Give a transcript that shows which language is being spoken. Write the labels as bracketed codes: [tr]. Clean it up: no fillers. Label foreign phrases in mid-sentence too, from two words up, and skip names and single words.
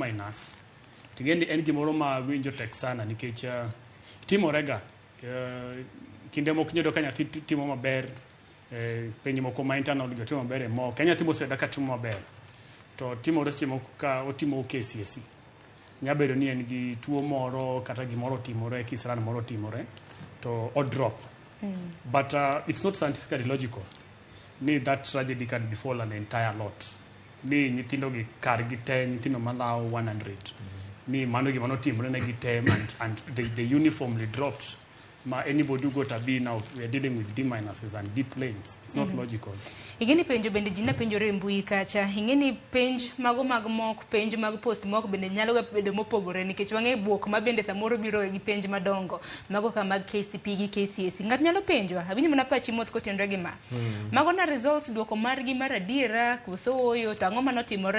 [luo] Tingeni en gimoro ma winjo tek sana nikech timorega kinde moko nyodo ka nyathi timo maber penj moko ma internal go timo maber e mock ka nyathi moseyudo ka timo maber to timore seche moko ka otimo KCSE nyabedo ni en gi tuo moro kata gimoro timore, kisran moro timore to o drop. [en] But it's not scientifically logical ni that tragedy can befall an entire lot. [luo] Ni nyithindo gi kar gi te, nyithindo malawo 100 ni mano gimano timore ne gi te [en] and they uniformly dropped. Anybody who got a B now, we are dealing with D- and D planes. It's not logical. [luo] Ingeni penjo bende jina penjore mbui kacha. Ingeni penj mago mag mock, penj mag [en] post mock [luo] bende nyalo ga bedo mopogore nikech wang'e buok ma bende samoro biro gi penj madongo mago ka mag KCP gi KCSE. Ngat nyalo penjwa, awinjo mana pachi moth kotenre gi ma. Mago na results duoko margi mar adiera koso oyo to ang'o manotimore.